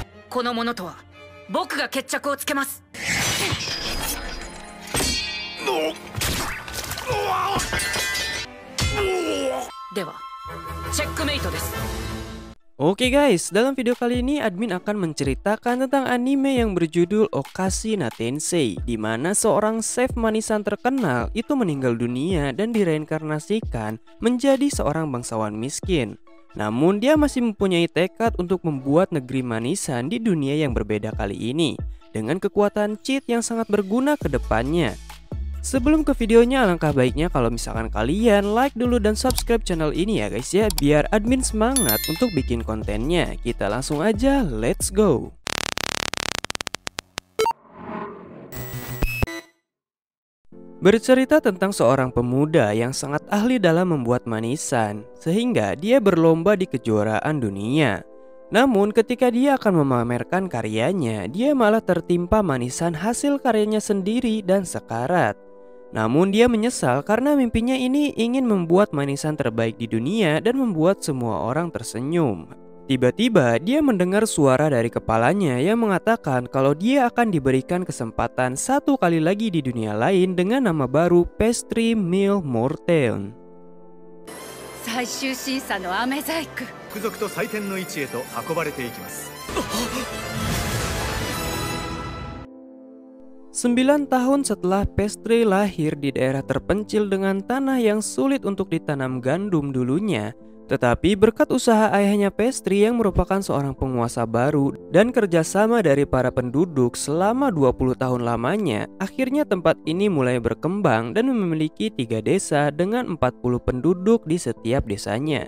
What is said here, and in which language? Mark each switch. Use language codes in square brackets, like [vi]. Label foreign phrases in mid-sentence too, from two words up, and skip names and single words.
[ja] この者とは僕が決着をつけます。では、チェックメイトです。 [id] Oke guys, dalam video kali ini admin akan menceritakan tentang anime yang berjudul Okashi no Tensei, di mana seorang chef manisan terkenal itu meninggal dunia dan direinkarnasikan menjadi seorang bangsawan miskin. Namun dia masih mempunyai tekad untuk membuat negeri manisan di dunia yang berbeda kali ini dengan kekuatan cheat yang sangat berguna ke depannya. Sebelum ke videonya, alangkah baiknya kalau misalkan kalian like dulu dan subscribe channel ini ya guys ya, biar admin semangat untuk bikin kontennya. Kita langsung aja, [en] let's go. [id] Bercerita tentang seorang pemuda yang sangat ahli dalam membuat manisan, sehingga dia berlomba di kejuaraan dunia. Namun ketika dia akan memamerkan karyanya, dia malah tertimpa manisan hasil karyanya sendiri dan sekarat. Namun dia menyesal karena mimpinya ini ingin membuat manisan terbaik di dunia dan membuat semua orang tersenyum. Tiba-tiba dia mendengar suara dari kepalanya yang mengatakan kalau dia akan diberikan kesempatan satu kali lagi di dunia lain dengan nama baru Pastry Mill Morten. [ja] 最終審査の飴細工。貴族と祭典の位置へと運ばれていきます。 [id] Sembilan tahun setelah Pastry lahir di daerah terpencil dengan tanah yang sulit untuk ditanam gandum dulunya, tetapi berkat usaha ayahnya Pastry yang merupakan seorang penguasa baru dan kerjasama dari para penduduk selama 20 tahun lamanya, akhirnya tempat ini mulai berkembang dan memiliki 3 desa dengan 40 penduduk di setiap desanya.